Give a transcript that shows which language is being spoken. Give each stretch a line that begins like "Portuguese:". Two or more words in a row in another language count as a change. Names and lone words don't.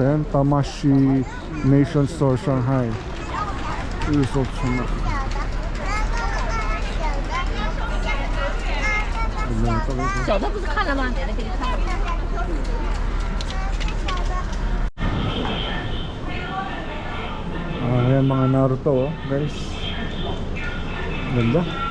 Filipino: Ayan, Tamashi Nation Store Shanghai. Resort Shanghai. Tignan ito, guys.
Chinese: 小的不是看了吗？给他看。
Filipino: Ayan mga Naruto, oh, guys. Ganda.